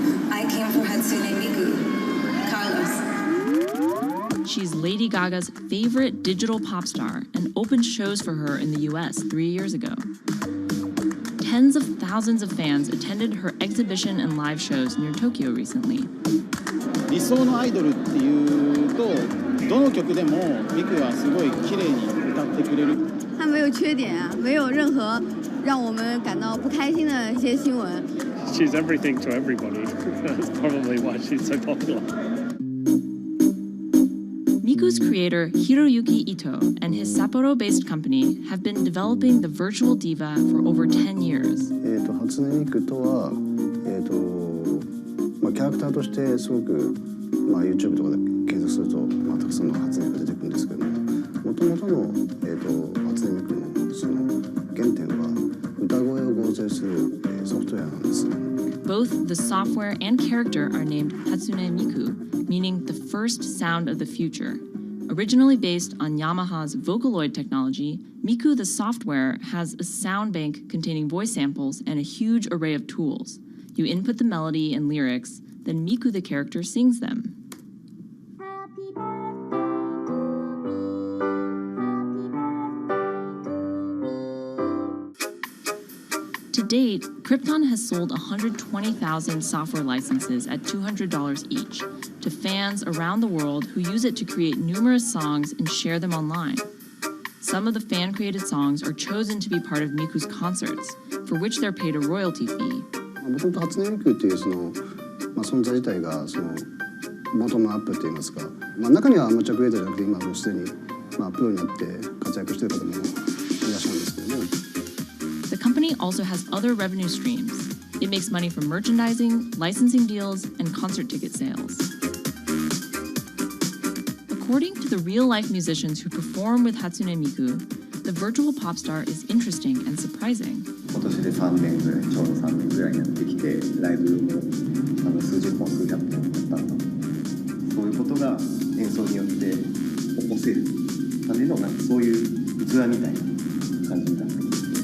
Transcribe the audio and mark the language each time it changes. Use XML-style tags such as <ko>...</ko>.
<en>I came for Hatsune Miku, Carlos. She's Lady Gaga's favorite digital pop star and opened shows for her in the US 3 years ago. Tens of thousands of fans attended her exhibition and live shows near Tokyo recently.</en> <ja>理想のアイドルっていうと、どの曲でもミクはすごい綺麗に歌ってくれる。</ja> <zh>他没有缺点啊，没有任何让我们感到不开心的一些新闻。</zh> <en>She's everything to everybody. That's probably why she's so popular. Miku's creator, Hiroyuki Ito, and his Sapporo-based company have been developing the virtual diva for over 10 years.</en> <ja>初音ミクとは、キャラクターとしてすごく、YouTube とかで検索すると、たくさんの初音ミクが出てくるんですけども、元々の、初音ミクのその原点は歌声を合成する、ソフトウェアなんです。</ja> <en>Both the software and character are named Hatsune Miku, meaning the first sound of the future. Originally based on Yamaha's Vocaloid technology, Miku the software has a sound bank containing voice samples and a huge array of tools. You input the melody and lyrics, then Miku the character sings them. To date, Krypton has sold 120,000 software licenses at $200 each to fans around the world who use it to create numerous songs and share them online. Some of the fan-created songs are chosen to be part of Miku's concerts, for which they're paid a royalty fee.</en> <ja>もともと初音ミクっていうその、存在自体がそのボトムアップっていいますか、中にはアマチュアクリエイターじゃなくて今もうすでに、プロになって活躍している方もいらっしゃるんですけども。</ja> <en>The company also has other revenue streams. It makes money from merchandising, licensing deals, and concert ticket sales. According to the real-life musicians who perform with Hatsune Miku, the virtual pop star is interesting and surprising.</en> <ja>今年で3年ぐらい、ちょうど3年ぐらいやってきて、ライブも数十本、数百本やったんだ。そういうことが演奏によって起こせるためのそういう器みたいな感じになっています。</ja>